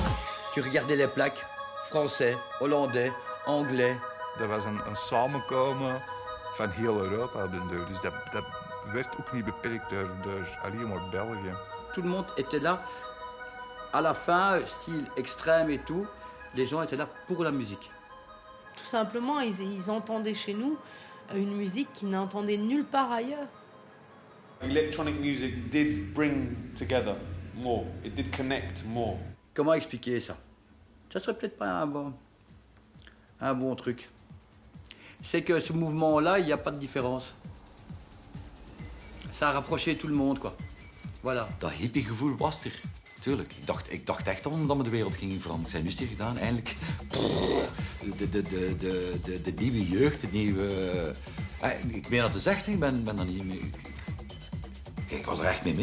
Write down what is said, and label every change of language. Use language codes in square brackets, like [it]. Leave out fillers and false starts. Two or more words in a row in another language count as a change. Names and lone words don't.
[fr] Tu regardais les plaques, français, hollandais, anglais. [nl] Dat was een samenkomen van heel Europa op den deur. Dus dat werd ook niet beperkt door alleen maar België. [fr] Tout le monde était là. À la fin, style extrême et tout, les gens étaient là pour la musique. Tout simplement, ils entendaient chez nous une musique qu'ils n'entendaient nulle part ailleurs. [en] Electronic music did bring together more. It did connect more. [fr] Comment expliquer ça? Ça serait peut-être pas un bon truc. C'est que ce mouvement-là, il n'y a pas de différence. Ça a rapproché tout le monde, quoi. Voilà. [nl] Dat hippiegevoel was er. Tuurlijk. Ik dacht echt dat me de wereld ging veranderen. Ik zei, nu is het hier gedaan. Eindelijk. De nieuwe jeugd, de nieuwe... Ik meen dat te zeggen, ik ben daar niet mee... Kijk, ik was er echt mee.